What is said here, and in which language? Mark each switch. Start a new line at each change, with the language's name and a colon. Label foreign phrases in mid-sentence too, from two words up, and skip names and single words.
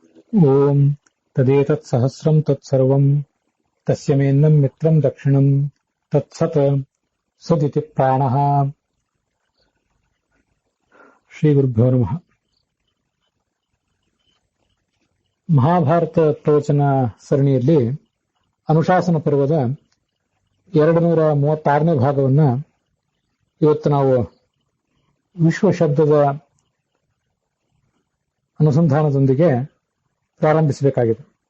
Sanskrit: ಓಂ ತದೇತತ್ ಸಹಸ್ರಂ ತತ್ಸರ್ವಂ ತಸ್ಯ ಮೇನ್ನಂ ಮಿತ್ರಂ ದಕ್ಷಿಣಂ ತತ್ಸತ್ ಸದಿತಿ ಪ್ರಾಣಃ. ಶ್ರೀ ಗುರುಭ್ಯೋ ನಮಃ.
Kannada: ಮಹಾಭಾರತ ಪ್ರವಚನ ಸರಣಿಯಲ್ಲಿ ಅನುಶಾಸನ ಪರ್ವದ 236ನೇ ಭಾಗವನ್ನು ಇವತ್ತು ನಾವು ವಿಶ್ವ ಶಬ್ದದ ಅನುಸಂಧಾನದೊಂದಿಗೆ ಪ್ರಾರಂಭಿಸಬೇಕಾಗಿದೆ.